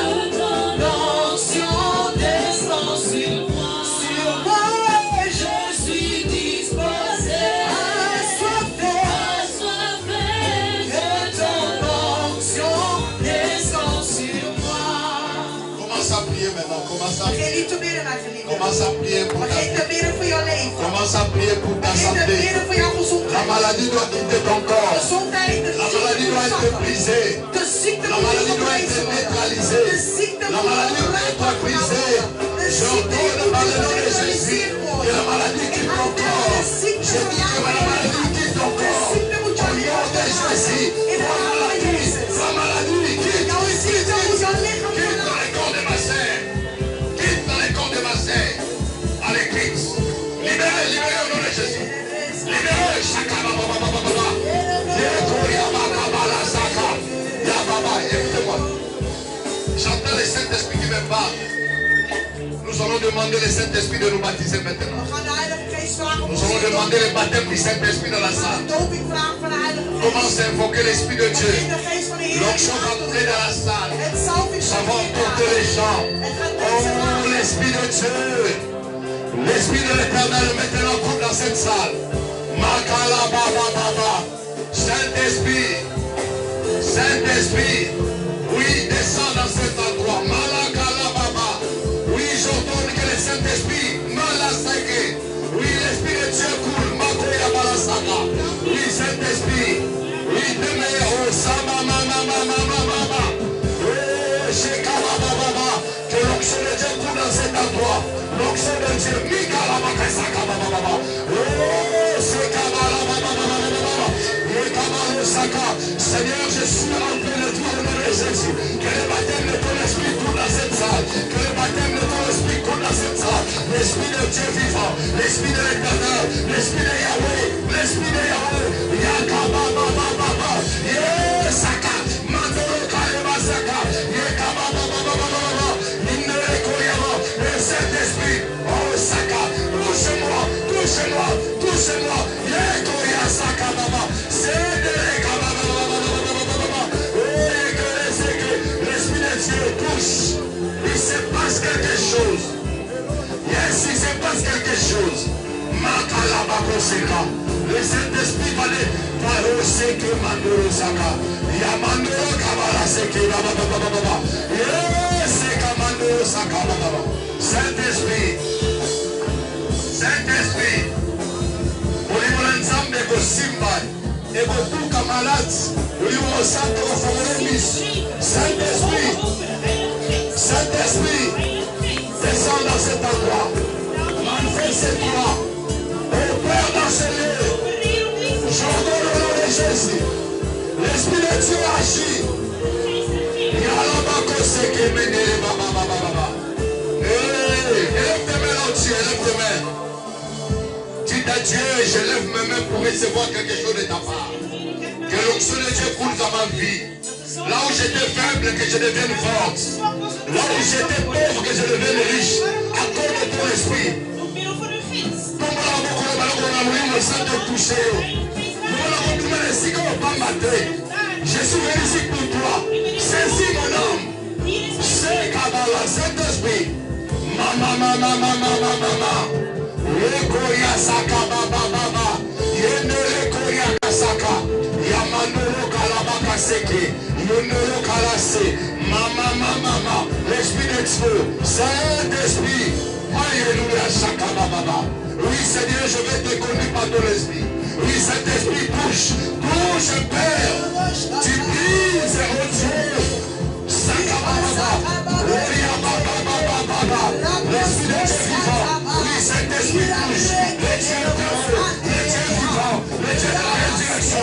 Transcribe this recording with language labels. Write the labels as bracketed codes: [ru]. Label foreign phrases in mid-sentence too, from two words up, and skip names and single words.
[fr] L'onction descend sur moi. Sur moi, je suis disposé. Assoiffé. Que ton onction descend sur moi. Commence à prier maintenant, commence à [nl] Begin [fr] prier. [nl] niet te bidden, mijn geliefde. [fr] Commence à prier pour ta [nl] Begin te [fr] vie. [nl] bidden voor jouw leven. [fr] Commence à prier pour ta [nl] Begin te [fr] santé. [nl] bidden voor jouw [fr] La [nl] gezondheid. [fr] maladie doit quitter ton corps. [nl] Gezondheid, de [fr] La maladie doit être [nl] ziekte [fr] brisée. [nl] de ziekte [fr] La [nl] moet maladie doit genezen [fr] être [nl] worden. [fr] neutralisée. [nl] De ziekte [fr] La [nl] moet [fr] maladie doit [nl] genezen [fr] être brisée. [nl] De [fr] Je [nl] ziekte [fr] ordonne [nl] moet [fr] par le nom de Jésus [nl] geneutraliseerd [fr] que [nl] worden. [fr] la maladie quitte ton corps. Je dis que la maladie quitte ton [nl] De [fr] corps. [nl] ziekte moet [fr] Au nom de [nl] jouw [fr] Jésus. [nl] in de naam van Jezus. [fr] La maladie quitte. [nl] Jouw ziekte moet jouw lichaam [fr] Quitte dans les corps de ma sœur. Quitte dans les corps de ma sœur. Allez, quitte. Libérez, libérez au nom de Jésus. Libérez. Shakabababababa. Écoutez-moi. J'entends le Saint-Esprit qui me parle. Nous allons demander le Saint-Esprit de nous baptiser maintenant. We gaan de Heilige Geest Nous allons demander le baptême du Saint-Esprit dans la salle. Doping vragen van de Heilige Geest. Commence à invoquer l'Esprit de Dieu. Begin de geest van de Heer. L'onction va entrer dans la salle. Het salving Ça zal va emporter les gens. Oh, l'Esprit de Dieu. L'Esprit de l'Éternel est maintenant compte dans cette salle. Makala baba baba. Saint-Esprit. Saint-Esprit. Oui, descends dans cet endroit. Malakala baba. Oui, j'entends que le Saint-Esprit. Malasake. Oui, l'Esprit de Dieu coule. Makoya balasaka. Oui, Saint-Esprit. Oui, demain. Oh, sama mama mama mama. Oh, shekala baba baba. Que l'onction de Dieu coule dans cet endroit. L'onction de Dieu. Mikala bakasaka baba baba. Oh, sekabala baba baba baba. Yekabalo saka. Seigneur, je suis rempli de toi au nom de Jésus. Que le baptême de ton esprit coule dans cette salle. Que le baptême de ton esprit coule dans cette salle. L'esprit de Dieu vivant. L'esprit de l'Éternel. L'esprit de Yahweh. L'esprit de Yahweh. Yakaba baba baba. Yesaka. Mandoro kaleba saka. Yekaba baba baba baba. Indere koyama. Le Saint-Esprit. Oh saka. Touche-moi. Touche-moi. Touche-moi. Yekoya saka baba. Cédere kaba baba baba. L'Esprit de Dieu touche. Il se passe quelque chose. Yes, il se passe quelque chose. Makalabakoseka. Le Saint-Esprit va aller. Paroseke mandoro saka. Yamandoro kabala seke baba baba baba. Yes, kamandoro saka baba. Saint-Esprit. Saint-Esprit. [ln] Olimola nzambe kosimba. Ekotuka malade. Olimola santo kofamolemis. [fr] Saint-Esprit. Saint-Esprit. Descends dans cet endroit. Manifeste-toi. Opère dans ce lieu. J'ordonne au nom de Jésus. L'Esprit de Dieu agit. Yalabakoseke menere baba baba baba. Élève tes mains là-dessus, élève tes mains. Dis à Dieu, je lève mes mains pour recevoir quelque chose de ta part. Que l'onction de Dieu coule dans ma vie. Là où j'étais faible, que je devienne forte. Là où j'étais pauvre, que je devienne riche. À cause de ton esprit. Je suis venu ici pour toi. Saisis mon âme. C'est Kabbalah, Saint-Esprit. Mama, mama, mama, mama, mama. Yekoya saka baba baba. Yenere koya kasaka. Yamanoro kalabaka seke. Yenere kalase. Mama, mama, mama. L'Esprit de Dieu. Saint-Esprit. Alléluia, saka baba. Oui, Seigneur, je vais te conduire par ton esprit. Oui, Saint-Esprit, touche, touche, Père. Tu brises, oh Dieu. Sakababa, l'Esprit de Dieu vivant. Oui, Saint-Esprit, touche. Le Dieu vivant, le Dieu vivant, le Dieu de la résurrection.